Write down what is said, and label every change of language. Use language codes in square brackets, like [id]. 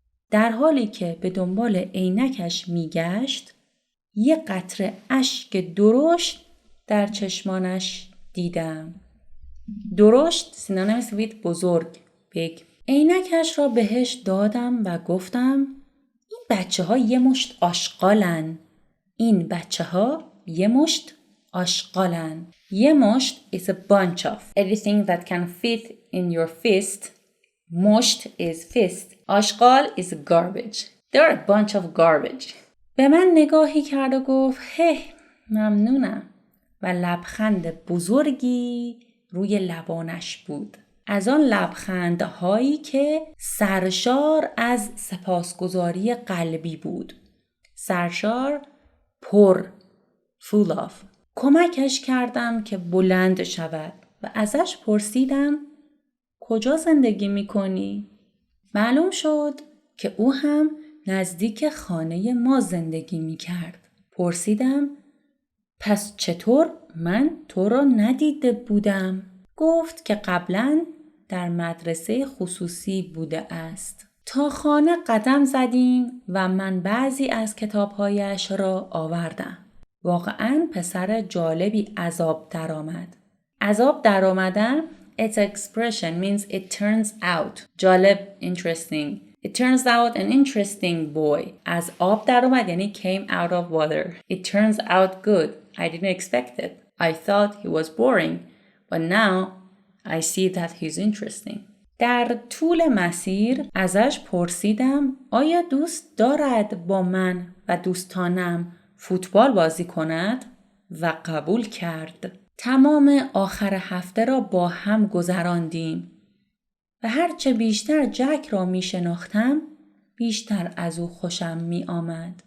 [fa] در حالی که به دنبال عینکش میگشت یک قطره اشک درشت در چشمانش دیدم. درشت سینونیم with بزرگ big. عینکش را بهش دادم و گفتم این بچه ها یه مشت آشغالن. این بچه ها یه مشت آشغالن. یه مشت [en] is a bunch of everything that can fit in your fist. مشت is fist. آشغال is garbage. They're a bunch of garbage. [fa] به من نگاهی کرد و گفت هی ممنونم و لبخند بزرگی روی لبانش بود. از آن لبخندهایی که سرشار از سپاسگزاری قلبی بود. سرشار، پر، [en] full of. [fa] کمکش کردم که بلند شود و ازش پرسیدم کجا زندگی میکنی؟ معلوم شد که او هم نزدیک خانه ما زندگی میکرد. پرسیدم پس چطور من تو را ندیده بودم؟ گفت که قبلا در مدرسه خصوصی بوده است. تا خانه قدم زدیم و من بعضی از کتابهایش را آوردم. واقعاً پسر جالبی از آب درآمد. از آب درآمدن [en] its expression means it turns out. جالب, interesting. It turns out an interesting boy. [fa] از آب درآمد یعنی [en] came out of water. It turns out good. I didn't expect it. I thought he was boring. But now I see that he's interesting. [fa] در طول مسیر ازش پرسیدم آیا دوست دارد با من و دوستانم فوتبال بازی کند؟ و قبول کرد. تمام آخر هفته را با هم گذراندیم و هرچه بیشتر جک را می شناختم بیشتر از او خوشم می آمد.